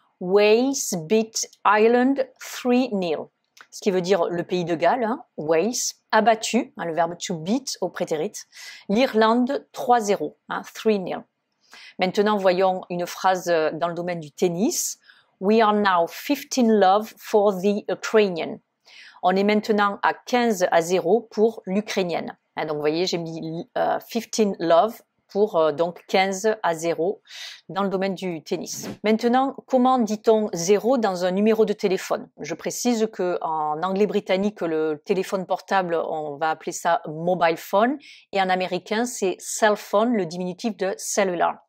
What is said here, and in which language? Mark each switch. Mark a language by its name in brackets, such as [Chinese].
[English] Wales beat Ireland 3-0. [French] Ce qui veut dire le pays de Galles, Wales, a battu, le verbe to beat au prétérit, l'Irlande 3-0, 3-0. Maintenant, voyons une phrase dans le domaine du tennis. [English] We are now 15-love for the Ukrainian. [French] On est maintenant à 15-0 pour l'Ukrainienne. Donc, vous voyez, j'ai mis 15-love pour donc 15-0 dans le domaine du tennis. Maintenant, comment dit-on 0 dans un numéro de téléphone? Je précise que en anglais britannique, le téléphone portable, on va appeler ça mobile phone, et en américain, c'est cell phone, le diminutif de cellular.